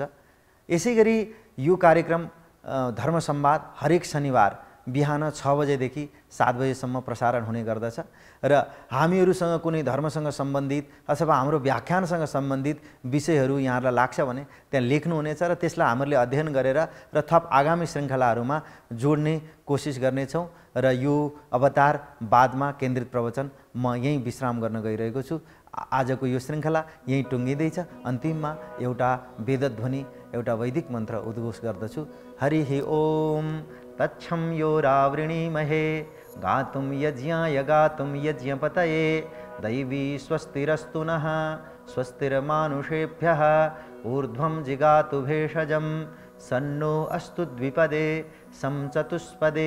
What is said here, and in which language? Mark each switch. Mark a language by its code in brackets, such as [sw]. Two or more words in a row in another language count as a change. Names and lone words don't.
[ne] यसै गरी यो कार्यक्रम धर्म संवाद हरेक शनिबार बिहान 6 बजेदेखि 7 बजेसम्म प्रसारण हुने गर्दछ र हामीहरूसँग कुनै धर्मसँग सम्बन्धित अथवा हाम्रो व्याख्यानसँग सम्बन्धित विषयहरू यहाँहरूलाई लाग्छ भने त्यहाँ लेख्नुहुनेछ र त्यसलाई हामीहरूले अध्ययन गरेर र थप आगामी श्रृङ्खलाहरूमा जोड्ने कोसिस गर्नेछौँ। र यो अवतारवादमा केन्द्रित प्रवचन म यहीँ विश्राम गर्न गइरहेको छु। आजको यो श्रृङ्खला यहीँ टुङ्गिँदैछ। अन्तिममा एउटा वेदध्वनि, एउटा वैदिक मन्त्र उद्घोष गर्दछु। [sa] हरिः ओम तच्छं यो रावृणीमहे गातुं यज्ञाय गातुं यज्ञपतये दैवी स्वस्तिरस्तु नः स्वस्तिर्मानुषेभ्यः ऊर्ध्वं जिगातु भेषजं सन्नो अस्तु द्विपदे सं चतुष्पदे।